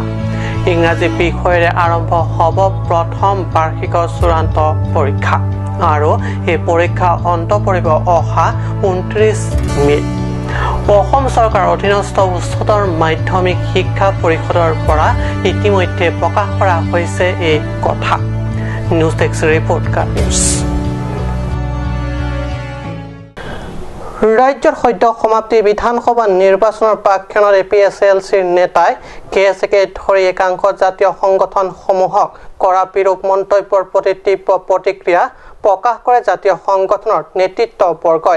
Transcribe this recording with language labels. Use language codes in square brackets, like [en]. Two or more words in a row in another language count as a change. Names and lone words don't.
[as] ইংৰাজী বিষয়েৰে আৰম্ভ হ'ব প্ৰথম বাৰ্ষিকৰ চূড়ান্ত পৰীক্ষা আৰু এই পৰীক্ষা অন্ত পৰিব অহা 29 মে'ত। অসম চৰকাৰৰ অধীনস্থ উচ্চতৰ মাধ্যমিক শিক্ষা পৰিষদৰ পৰা ইতিমধ্যে প্ৰকাশ কৰা হৈছে এই কথা। [en] News Text report ka news. [as] ৰাজ্যৰ সদ্য সমাপ্তি বিধানসভা নিৰ্বাচনৰ প্ৰাক্ষণত PSLCৰ নেতাই কেএছএকে ধৰি একাংশ জাতীয় সংগঠনসমূহক কৰা বিৰূপ মন্তব্যৰ প্ৰতি তীব্ৰ প্ৰতিক্ৰিয়া প্ৰকাশ কৰে জাতীয় সংগঠনৰ নেতৃত্ববৰ্গই।